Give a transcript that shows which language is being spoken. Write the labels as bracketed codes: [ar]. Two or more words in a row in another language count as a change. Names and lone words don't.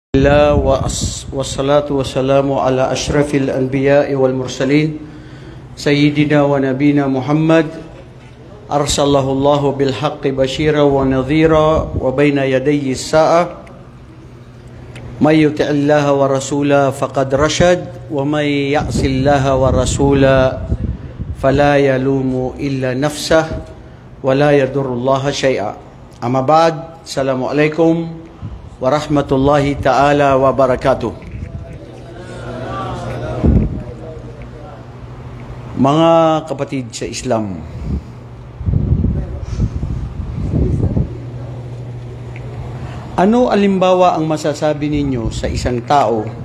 [ar] الله والصلاة والسلام على أشرف الأنبياء والمرسلين سيدنا ونبينا محمد أرسله الله بالحق بشيرا ونذيرا وبين يدي الساعة من يطع الله ورسوله فقد رشد ومن يعص الله ورسوله فلا يلوم إلا نفسه ولا يضر الله شيئا. أما بعد، السلام عليكم ورحمة الله تعالى وبركاته. [tl] Mga kapatid sa Islam, ano alimbawa ang masasabi ninyo sa isang tao